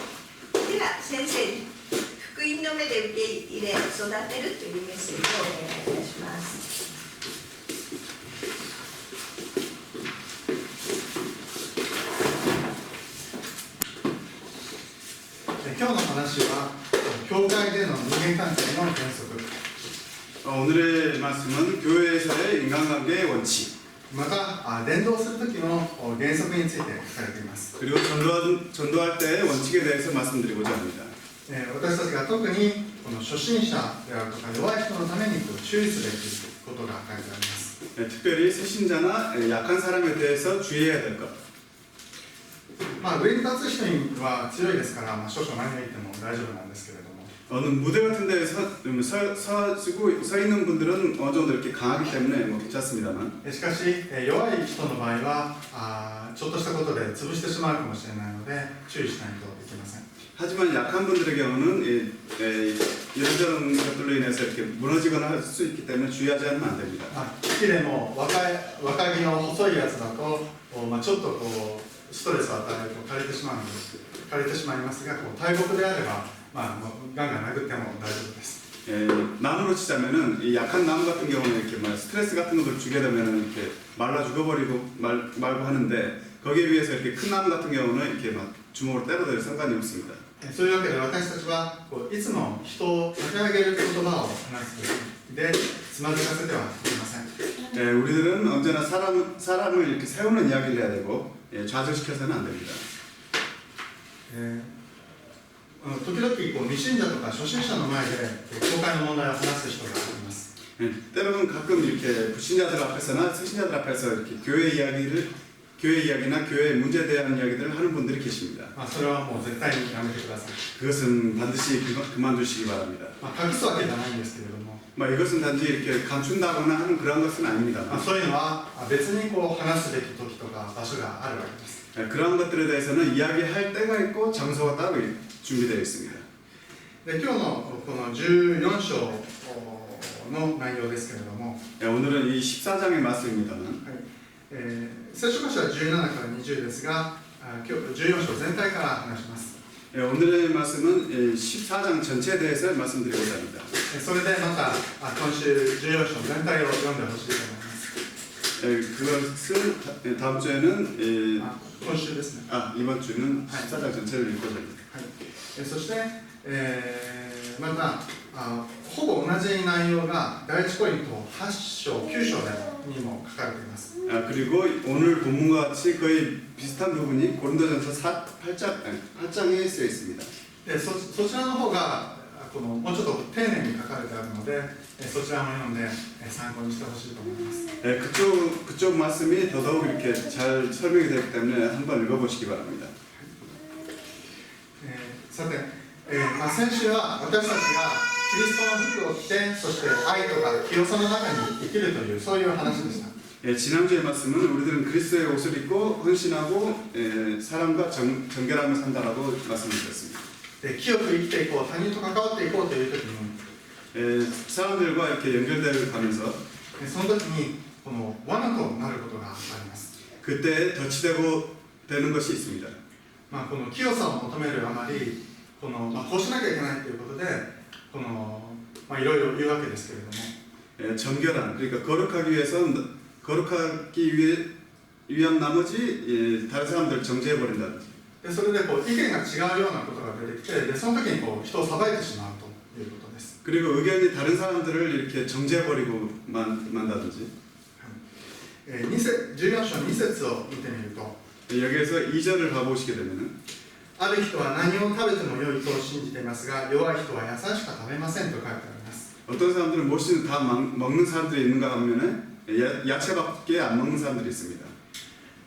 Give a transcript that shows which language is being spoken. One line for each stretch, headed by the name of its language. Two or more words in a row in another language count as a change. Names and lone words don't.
Japanese: では先生に福音の目で受け入れ育てるというメッセージをお願いいたします。今日の話は教会での人間関係の原則
Korean: 오늘의 말씀은 교회에서의 인간관계의 원칙
Japanese: また伝道する時の原則について書かれています。
Korean: 그리고 전도할 때의 원칙에 대해서 말씀드리고자 합니다.
Japanese: 私たちが特にこの初心者であるとか弱い人のために注意すべきことが書いてあります。
Korean: 특별히 새신자나 약한 사람에 대해서 주의해야 될 것.
Japanese: 上に立つ人には強いですから、少々前に言っても大丈夫なんですけれども、
Korean: 어느 무대 같은 데에 서 있는 분들은 어느 정도 이렇게 강하기 때문에 뭐 괜찮습니다만
Japanese: しかし弱い人の場合はちょっとしたことで潰してしまうかもしれないので注意しないといけません。
Korean: 하지만 약한 분들의 경우는 이런저런 것들로 인해서 이렇게 무너지거나 할 수 있기 때문에 주의하지 않으면 안 됩니다.
Japanese: 木でも若木の細いやつだとちょっとこうストレスを与えると枯れてしまいますが、大木であればガンガン殴っても大丈夫です。
Korean: 나무로 치자면은 이 약한 나무 같은 경우는 이렇게 스트레스 같은 것을 주게 되면은 이렇게 말라 죽어버리고 말고 하는데 거기에 비해서 이렇게 큰 나무 같은 경우는 이렇게 막 주먹으로 때려도 상관이 없습니다.
Japanese: そういうわけで私たちはいつも人を立て上げる言葉を話すでつまずかせてはいけません。
Korean: 우리들은 언제나 사람을 이렇게 세우는 이야기를 해야 되고 좌절시켜서는 안 됩니다.
Japanese: 時々未信者とか初心者の前で教会の問題を話す人がいます。
Korean: 때로는 가끔 이렇게 불신자들 앞에서나 새신자들 앞에서 이렇게 교회 이야기나 교회 문제에 대한 이야기들을 하는 분들이 계십니다.
Japanese: それはもう絶対にやめてください。
Korean: 그것은 반드시 그만두시기 바랍니다.
Japanese: 隠すわけじゃないんですけれども、
Korean: 이것은 단지 이렇게 감춘다거나 하는 그런 것은 아닙니다.
Japanese: そういうのは別に話すべき時とか場所があるわけです。
Korean: 그런 것들에 대해서는 이야기할 때가 있고 장소가 따로 준비되어 있습니다.
Japanese: で今日のこの14章の内容ですけれども、
Korean: 오늘은 이 14장의 말씀입니다만
Japanese: 聖書箇所は17から20ですが、今日14章全体から話します。
Korean: 오늘의 말씀은 14장 전체에 대해서 말씀드리고자 합니다.
Japanese: それでまた今週14章全体を読んでほしいと思います。
Korean: 그것을 다음 주에는
Japanese: 今週ですね。
Korean: 이번 주는 14장 전체를 읽고자 합니다.
Japanese: そして、またほぼ同じ内容が第一コリント8章9章にも書かれています。
Korean: 그리고 오늘 본문과 같이 거의 비슷한 부분이 고린도전서 8장에 쓰여 있습니다.
Japanese: そちらの方がもうちょっと丁寧に書かれてあるので、そちらも読んで参考にしてほしいと思います。
Korean: 그쪽 말씀이 더더욱 이렇게 잘 설명이 되기 때문에 한번 읽어보시기 바랍니다.
Japanese: さて、先週は私たちがキリストの服を着て、そして愛とか清さの中に生きるというそういう話でした。
Korean: 지난주의 말씀은 우리들은 그리스도의 옷을 입고 헌신하고 사람과 정결하며 산다라고 말씀드렸습니다.
Japanese: 清く生きていこう、他人と関わっていこうという時に、
Korean: 사람들과 이렇게 연결되어 가면서
Japanese: その時にこの罠となることがあります。
Korean: 그때 덫이 되는 것이 있습니다.
Japanese: この清さを求めるあまり、こうしなきゃいけないということで、いろいろ言うわけですけれども、
Korean: 정결한 그러니까 거룩하기 위한 나머지 다른 사람들을 정죄해 버린다든지.
Japanese: それで意見が違うようなことが出てきて、その時に人を裁いてしまうということです。
Korean: 그리고 의견이 다른 사람들을 이렇게 정죄해 버리고 만다든지.
Japanese: 14 章2節を見てみると、
Korean: 여기에서 2절을 가보시게 되면은
Japanese: ある人は何を食べても良いと信じていますが、弱い人は野菜しか食べませんと書いてあります。
Korean: 어떤 사람들은 무엇이든 다 먹는 사람들이 있는가 하면은 야채밖에 안 먹는 사람들이 있습니다.